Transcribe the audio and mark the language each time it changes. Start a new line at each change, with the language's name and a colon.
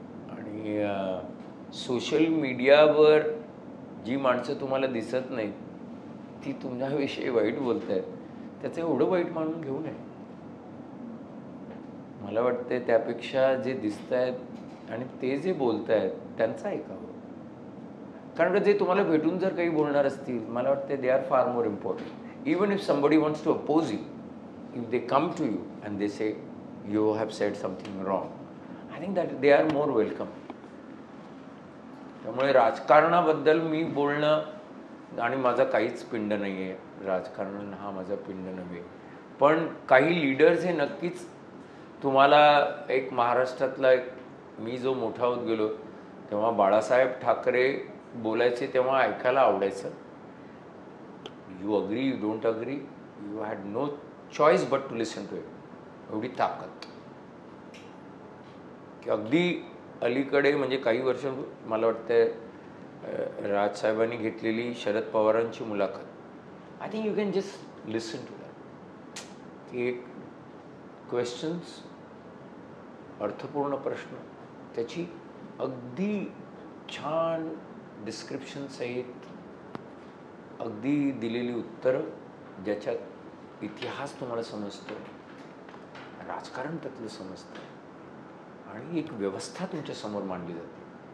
Marathi: आणि सोशल मीडियावर जी माणसं तुम्हाला दिसत नाहीत ती तुमच्याविषयी वाईट बोलत आहेत, त्याचं एवढं वाईट मानून घेऊ नये. मला वाटते त्यापेक्षा जे दिसत आहेत आणि ते जे बोलत आहेत त्यांचं ऐकावं. कारण जे तुम्हाला भेटून जर काही बोलणार असतील, मला वाटते
English: They are far more important. Even if somebody wants to oppose you, if they come to you and they say you have said something wrong, I think that they are more welcome.
Marathi: त्यामुळे राजकारणाबद्दल मी बोलणं, आणि माझा काहीच पिंड नाही आहे, राजकारण हा माझा पिंड नव्हे, पण काही लीडर्स हे नक्कीच तुम्हाला एक महाराष्ट्रातला एक, मी जो मोठा होत गेलो तेव्हा बाळासाहेब ठाकरे बोलायचे तेव्हा ऐकायला आवडायचं.
English: You agree, you don't agree, you had no choice but to listen to it.
Marathi: एवढी ताकद की अगदी अलीकडे म्हणजे काही वर्ष मला वाटतं राजसाहेबांनी घेतलेली शरद पवारांची मुलाखत,
English: I think you can just listen to that.
Marathi: की एक क्वेश्चन्स, अर्थपूर्ण प्रश्न, त्याची अगदी छान डिस्क्रिप्शन सहित अगदी दिलेली उत्तरं, ज्याच्यात इतिहास तुम्हाला समजतो, राजकारण त्यातलं समजतं, आणि एक व्यवस्था तुमच्या समोर मांडली जाते.